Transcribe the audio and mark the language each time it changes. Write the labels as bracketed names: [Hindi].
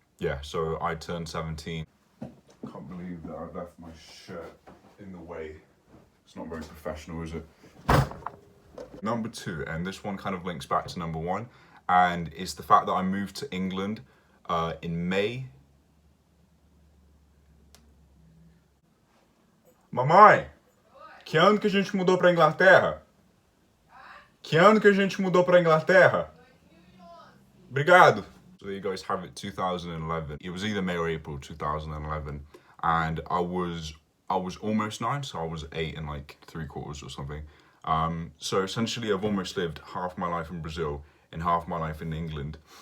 [English] Yeah, so I turned 17. Can't believe that I left my shirt in the way. It's not very professional, is it? Number 2, and this one kind of links back to number 1, and it's the fact that I moved to England in May. [Portuguese] Mamãe, que ano que a gente mudou pra Inglaterra? Que ano que a gente mudou pra Inglaterra? Obrigado. [English] So there you guys have it, 2011. It was either May or April 2011, and I was almost 9, so I was 8 and like 3/4 or something. So essentially I've almost lived half my life in Brazil and half my life in England.